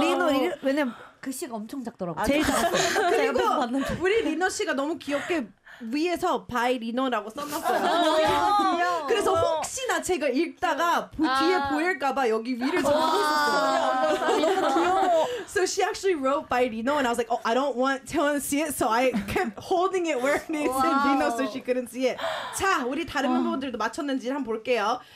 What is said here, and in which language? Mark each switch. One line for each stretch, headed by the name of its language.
Korean: 리노. 왜냐면 글씨가 엄청 작더라고요. 제일 작았어요. 그리고 우리 리노 씨가 너무 귀엽게 위에서 바이 리노라고 써놨어요. 그래서 혹시나 제가 읽다가 뒤에 보일까봐 여기 위를 적어놨어요.
English: So she actually wrote by Lino and I was like, oh, I don't want Taewon to see it. So I kept holding it where it is in Lino so she couldn't see it.
Korean: 자, 우리 다른 멤버들도 맞췄는지 한번 볼게요.